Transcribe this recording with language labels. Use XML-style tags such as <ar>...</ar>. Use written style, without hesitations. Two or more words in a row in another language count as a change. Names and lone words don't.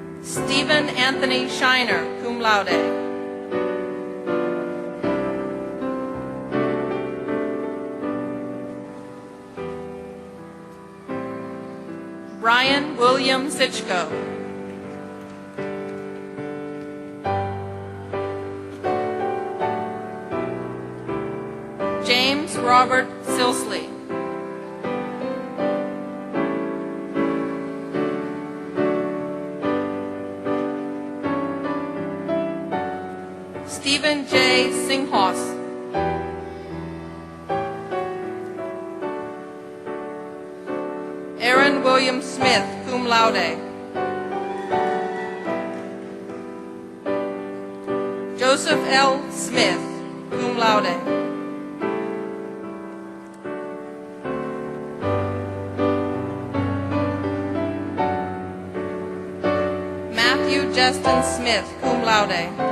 <en>Stephen Anthony Shiner,</en> <la>cum laude.</la> <en>Brian William Sitchko. James Robert Silsley. Stephen J. Singhos. Aaron William Smith,</en> <la>cum laude.</la> <en>Joseph L. Smith,</en> <la>cum laude.</la> <en>Matthew Justin Smith,</en> <la>cum laude.</la>